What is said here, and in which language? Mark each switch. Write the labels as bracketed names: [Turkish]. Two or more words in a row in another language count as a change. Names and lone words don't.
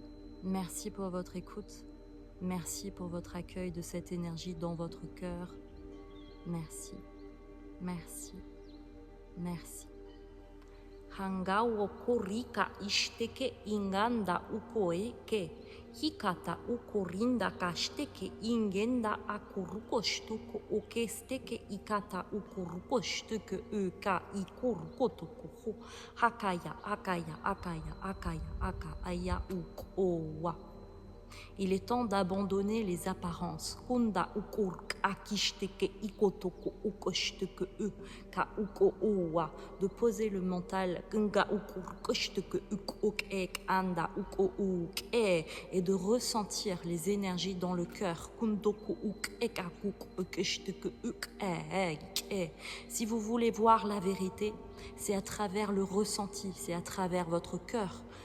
[French] Merci pour votre écoute. Merci pour votre accueil de cette énergie dans votre cœur. Merci, merci, merci. Hanga wo korika ishteke inganda ukoe ke hikata ukorinda kashteke ingenda akuruko shtuko okesteke ikata ukuruko shtuke uka ikuruko tokuho hakaya akaya akaya akaya aka aya ukowa. Il est temps d'abandonner les apparences. Hunda ukurk akishteke ikotoko ukoshteke ka uko owa. De poser le mental gunga ukurkoshteke ukok ek anda uko uk et de ressentir les énergies dans le cœur. Kundoku uk ekakuk ukoshteke uk e. Si vous voulez voir la vérité, c'est à travers le ressenti, c'est à travers votre cœur.